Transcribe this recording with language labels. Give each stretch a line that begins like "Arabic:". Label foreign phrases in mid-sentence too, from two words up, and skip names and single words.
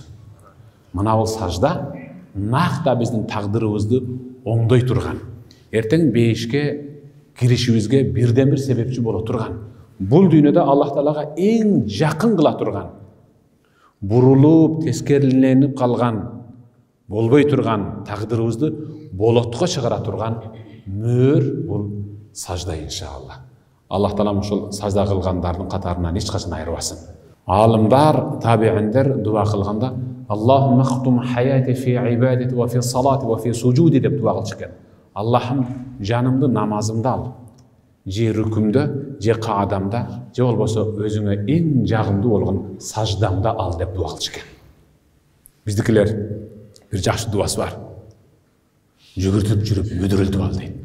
Kyrgyz: Мына бул сажда накта биздин тагдырыбызды оңдой турган, эртең бейишке киришибизге бирден бир себепчи боло турган, бул дүйнөдө Аллах Таалага эң жакын кыла турган, бурулуп тескериленип калган, болбой турган тагдырыбызды болотко чыгара турган мөр бул сажда иншалла. Аллах Таалам ушул сажда кылгандардын катарынан эч качан айырбасын. Алымдар, табииндер дуа кылганда
Arabic: اللهم اختم حياتي في عبادتي وفي صلاتي وفي سجودي
Kyrgyz: деп дуа кылышкан. Аллахым жанымды намазымда ал, же рүкүмдө, же каадамда, же болбосо өзүңө эң жагымдуу болгон саждамда ал деп дуа кылышкан. Биздикилер бир жакшы дуасы бар. Жүгүртүп жүрүп мүдүрүлтүп ал дейт.